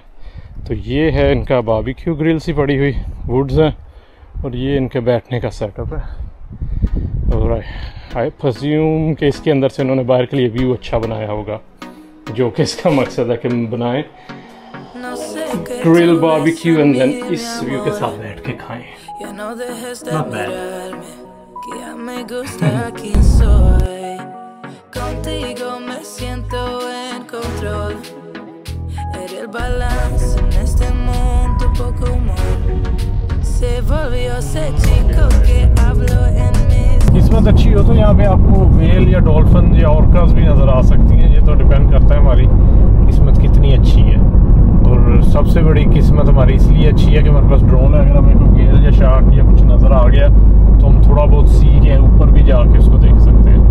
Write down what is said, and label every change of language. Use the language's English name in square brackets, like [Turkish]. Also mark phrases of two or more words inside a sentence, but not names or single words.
[Hindi] तो ये है इनका [English] barbecue grill [Hindi] सी पड़ी हुई, वुड्स हैं, और ये इनके बैठने का सेटअप है। और [English] I presume [Hindi] कि इसके अंदर से उन्होंने बाहर के लिए व्यू अच्छा बनाया होगा, जो कि इसका मकसद है कि बनाएं [English] grill barbecue and then [Hindi] इस व्यू के साथ बैठ के खाएं। [English] Not bad. [Spanish] Que ya me gusta quién soy. Contigo me siento en control. Eres el balance en este mundo, poco humor. Se volvió ese chico que habló en mis. [Hindi] किस्मत अच्छी हो तो यहाँ पे आपको वेल या डॉल्फिन या ऑर्कास भी नज़र आ सकती हैं। ये तो डिपेंड करता है हमारी किस्मत कितनी अच्छी है। और सबसे बड़ी किस्मत हमारी इसलिए अच्छी है कि हमारे पास ड्रोन है। अगर हमें कोई वेल या शार्क या कुछ नज़र आ गया तो हम थोड़ा बहुत सी के ऊपर भी जाके उसको देख सकते हैं।